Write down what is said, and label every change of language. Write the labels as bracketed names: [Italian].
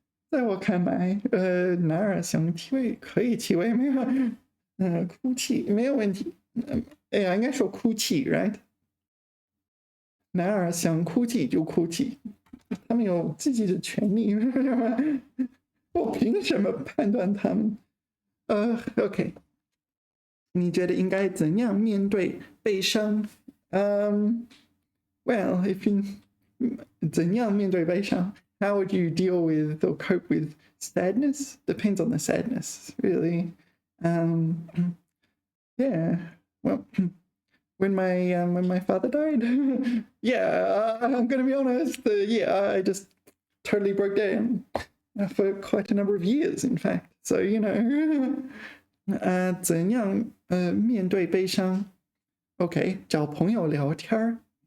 [Chinese] 在我看来，男儿想气味可以气味，没有，哭泣没有问题。哎呀，应该说哭泣 ，right？ 男儿想哭泣就哭泣，他们有自己的权利。我凭什么判断他们？OK， 你觉得应该怎样面对悲伤？ [English] Well, if you [Chinese] 怎样面对悲伤 [English] how would you deal with or cope with sadness? Depends on the sadness, really. Yeah, well, when my father died, yeah, I'm gonna be honest. Yeah, I just totally broke down for quite a number of years, in fact. So you know, [Chinese] 怎样面对悲伤 ？OK， 找朋友聊天。